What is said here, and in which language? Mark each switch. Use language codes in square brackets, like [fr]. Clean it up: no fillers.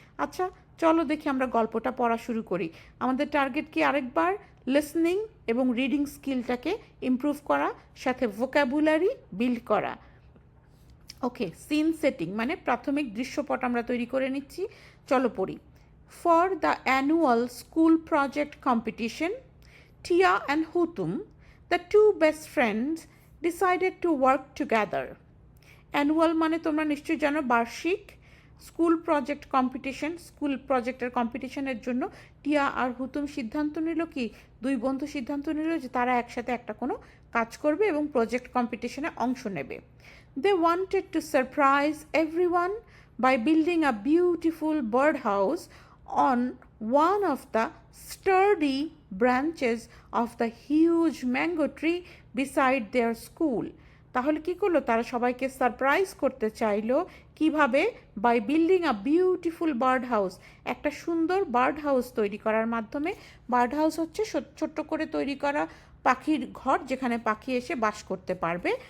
[bn] আচ্ছা, চলো দেখি আমরা গল্পটা পড়া শুরু করি। আমাদের টার্গেট কি আরেকবার লিসনিং এবং রিডিং স্কিলটাকে ইমপ্রুভ করা, সাথে ভোকাবুলারি বিল্ড করা। ওকে, সিন সেটিং মানে প্রাথমিক দৃশ্যপট আমরা তৈরি করে নিচ্ছি। চলো পড়ি। [en] For the annual school project competition, Tia and Hutum, the two best friends, decided to work together. [bn] Annual মানে তোমরা নিশ্চয়ই জানো বার্ষিক। স্কুল প্রজেক্ট কম্পিটিশন, স্কুল প্রজেক্টের কম্পিটিশনের জন্য টিয়া আর হুতুম সিদ্ধান্ত নিল কি, দুই বন্ধু সিদ্ধান্ত নিল যে তারা একসাথে একটা কোনো কাজ করবে এবং প্রজেক্ট কম্পিটিশনে অংশ নেবে। [en] They wanted to surprise everyone by building a beautiful birdhouse on one of the sturdy branches of the huge mango tree beside their school. [bn] তাহলে কি করলো, তারা সবাইকে সারপ্রাইজ করতে চাইলো কিভাবে, [en] by building a beautiful bird house, [bn] একটা সুন্দর বার্ড হাউস তৈরি করার মাধ্যমে। বার্ড হাউস হচ্ছে ছোট্ট করে তৈরি করা পাখির ঘর, যেখানে পাখি এসে বাস করতে পারবে।